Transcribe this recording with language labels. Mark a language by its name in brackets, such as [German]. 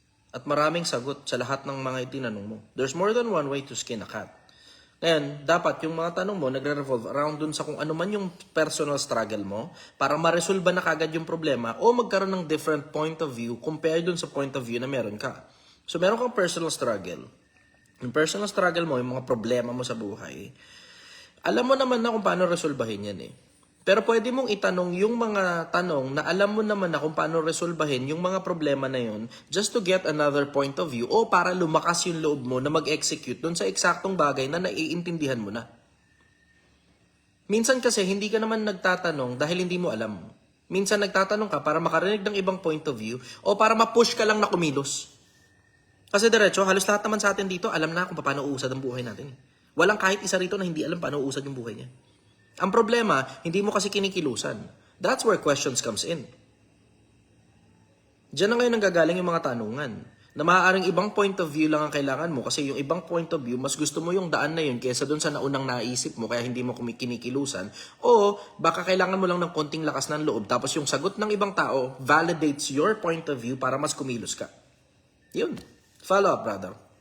[Filipino] At maraming sagot sa lahat ng mga itinanong mo. [English] There's more than one way to skin a cat. [Filipino] Ngayon, dapat yung mga tanong mo nagre-revolve around dun sa kung ano man yung personal struggle mo para ma-resolve na kagad yung problema o magkaroon ng different point of view compared dun sa point of view na meron ka. So, meron kang personal struggle. Yung personal struggle mo, yung mga problema mo sa buhay, alam mo naman na kung paano resolbahin yan eh. Pero pwede mong itanong yung mga tanong na alam mo naman na kung paano resolbahin yung mga problema na yun [English] just to get another point of view [Filipino] o para lumakas yung loob mo na mag-execute dun sa eksaktong bagay na naiintindihan mo na. Minsan kasi hindi ka naman nagtatanong dahil hindi mo alam. Minsan nagtatanong ka para makarinig ng ibang point of view o para ma-push ka lang na kumilos. Kasi diretso, halos lahat naman sa atin dito alam na kung paano uusad ang buhay natin. Walang kahit isa rito na hindi alam paano uusad yung buhay niya. Ang problema, hindi mo kasi kinikilusan. [English] That's where questions comes in. [Filipino] Diyan na ngayon nanggagaling yung mga tanungan. Na maaaring ibang point of view lang ang kailangan mo kasi yung ibang point of view, mas gusto mo yung daan na yun kaysa dun sa naunang naisip mo kaya hindi mo kinikilusan. O baka kailangan mo lang ng konting lakas ng loob tapos yung sagot ng ibang tao [English] validates your point of view [Filipino] para mas kumilos ka. Yun. Follow up, brother.